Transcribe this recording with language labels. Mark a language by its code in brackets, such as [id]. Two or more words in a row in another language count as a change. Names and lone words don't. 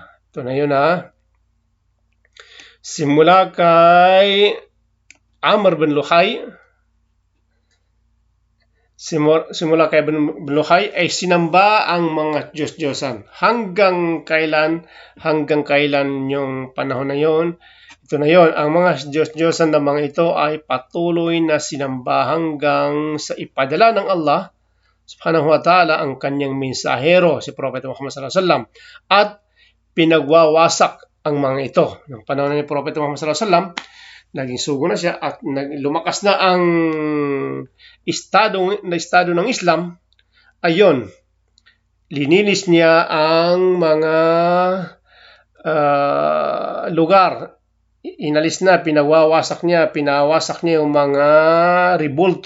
[tl] Ito na yun simula kay Amr bin Luhay, simula kay bin Luhay ay sinamba ang mga Diyos-Diyosan. Hanggang kailan yung panahon na yon. Ito na yon, ang mga Diyos-Diyosan na mga ito ay patuloy na sinamba hanggang sa ipadala ng Allah [ar] سبحانه وتعالى [tl] ang kanyang mensahero, si Propeta Muhammad [ar] صلى الله عليه وسلم, [tl] at pinagwawasak ang mga ito. Ng panahon ni Propeta Muhammad [ar] صلى الله عليه وسلم, [tl] naging sugo na siya at lumakas na ang estado ng Islam. Ayon, lininis niya ang mga lugar. Inalis na, pinawasak niya yung mga ribulto.